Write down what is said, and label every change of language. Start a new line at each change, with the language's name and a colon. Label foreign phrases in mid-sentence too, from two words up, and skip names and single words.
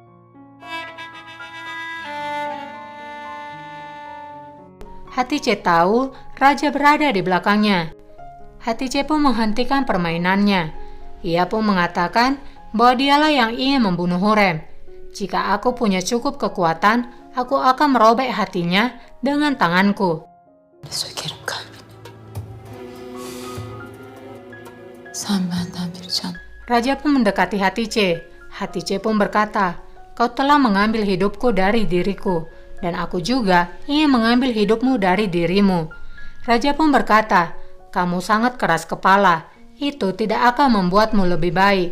Indonesian: Hatice tahu raja berada di belakangnya. Hatice pun menghentikan permainannya. Ia pun mengatakan bahwa dialah yang ingin membunuh Hurrem. Jika aku punya cukup kekuatan, aku akan merobek hatinya dengan tanganku.
Turkish: Sökerim kalbini. Sen benden bir can.
Indonesian: Raja pun mendekati Hatice. Hatice pun berkata, kau telah mengambil hidupku dari diriku, dan aku juga ingin mengambil hidupmu dari dirimu. Raja pun berkata, kamu sangat keras kepala. Itu tidak akan membuatmu lebih baik.